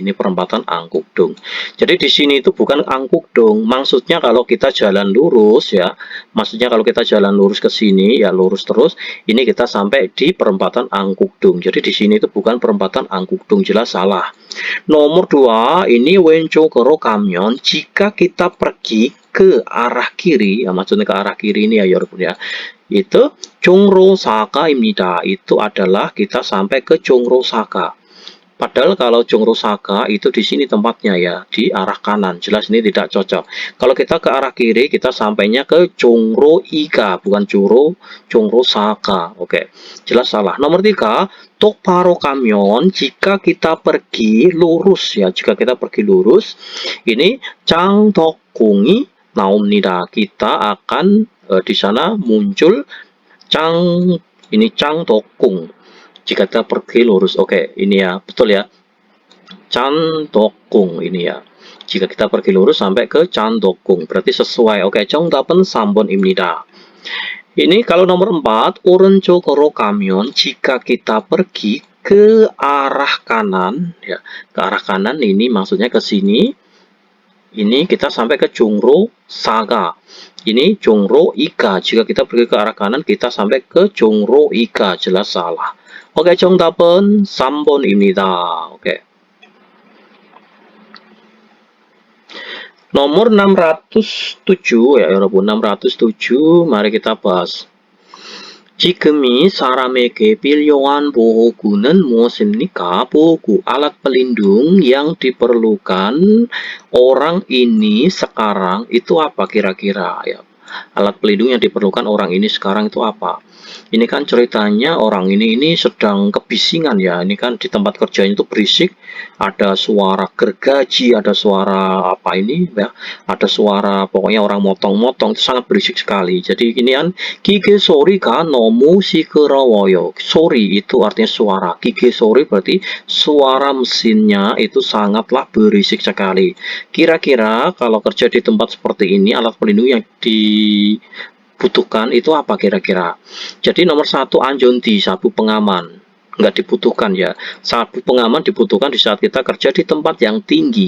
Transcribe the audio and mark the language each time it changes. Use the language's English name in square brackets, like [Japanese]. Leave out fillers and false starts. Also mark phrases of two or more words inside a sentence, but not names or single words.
[Indonesian] Ini perempatan Anggukdong. Jadi di sini itu bukan Anggukdong. Maksudnya kalau kita jalan lurus ya. Maksudnya kalau kita jalan lurus ke sini ya, lurus terus. Ini kita sampai di perempatan Anggukdong. Jadi di sini itu bukan perempatan Anggukdong, jelas salah. Nomor 2 ini [Korean] 왼쪽으로 가면, [Indonesian] jika kita pergi ke arah kiri ya, maksudnya ke arah kiri ini ya 여러분 ya, itu Chongrosaka입니다. Itu adalah kita sampai ke Chongrosaka. Padahal kalau Chongrosaka itu di sini tempatnya ya, di arah kanan. Jelas ini tidak cocok. Kalau kita ke arah kiri, kita sampainya ke Chongroiga, bukan Chongrosaka. Oke, jelas salah. Nomor 3, [Korean] 똑바로 가면, [Indonesian] jika kita pergi lurus ya, jika kita pergi lurus, ini Changdeokgung na옵니다. Kita akan di sana muncul Changdeokgung. Jika kita pergi lurus, oke, ini ya, betul ya, Changdeokgung ini ya. Jika kita pergi lurus sampai ke Changdeokgung, berarti sesuai. Oke, [Korean] 정답은 3번입니다. [Indonesian] Ini kalau nomor 4, [Korean] 오른쪽으로 가면, [Indonesian] jika kita pergi ke arah kanan, ya, ke arah kanan ini maksudnya ke sini. Ini kita sampai ke Chongrosaka. Ini Chongroiga. Jika kita pergi ke arah kanan, kita sampai ke Chongroiga. Jelas salah. Oke, [Korean] 정답은 3번입니다. [Indonesian] Oke. Nomor 607 ya, 여러분. 607. Mari kita bahas. [Korean] 지금이 사람에게 필요한 보호구는 무엇입니까? 보호구, [Indonesian] alat pelindung yang diperlukan orang ini sekarang itu apa kira-kira ya? Alat pelindung yang diperlukan orang ini sekarang itu apa? Ini kan ceritanya orang ini sedang kebisingan ya. Ini kan di tempat kerjanya itu berisik, ada suara gergaji, ada suara apa ini ya, ada suara pokoknya orang motong-motong, itu sangat berisik sekali. Jadi ini kan [Korean] 기계 소리가 너무 시끄러워요. [Indonesian] Sorry itu artinya suara. [Korean] 기계 소리 [Indonesian] berarti suara mesinnya itu sangatlah berisik sekali. Kira-kira kalau kerja di tempat seperti ini, alat pelindung yang dibutuhkan itu apa kira-kira? Jadi nomor 1, 안전띠, sabuk pengaman. nggak dibutuhkan ya. Sabuk pengaman dibutuhkan di saat kita kerja di tempat yang tinggi.